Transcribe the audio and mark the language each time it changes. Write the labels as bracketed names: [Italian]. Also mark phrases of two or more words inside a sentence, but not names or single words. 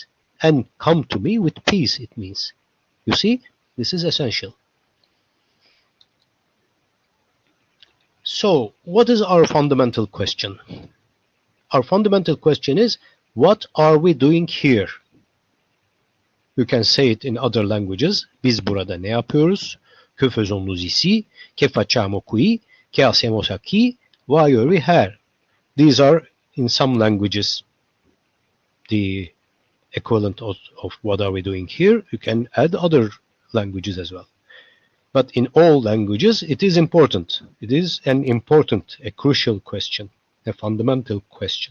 [English] And come to me with peace, it means. You see, this is essential. So, what is our fundamental question? Our fundamental question is, what are we doing here? You can say it in other languages. [Turkish] Biz burada ne yapıyoruz? [French] Que faisons-nous ici? [Italian] Que facciamo qui? [Spanish] Que hacemos aquí? [English] Why are we here? These are, in some languages, the equivalent of what are we doing here. You can add other languages as well. But in all languages, it is important. It is a crucial question, a fundamental question.